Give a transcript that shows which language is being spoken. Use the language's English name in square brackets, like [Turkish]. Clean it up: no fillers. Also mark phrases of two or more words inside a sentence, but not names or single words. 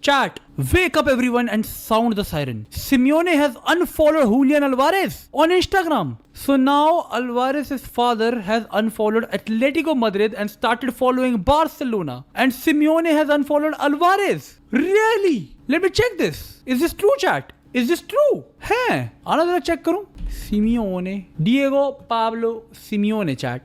[English] Chat, wake up everyone and sound the siren. Simeone has unfollowed Julian Alvarez on Instagram. So now Alvarez's father has unfollowed Atletico Madrid and started following Barcelona. And Simeone has unfollowed Alvarez. Really? Let me check this. Is this true, chat? Is this true? [Hindi] है आना जरा चेक करूं. [English] Simeone, Diego Pablo Simeone, chat.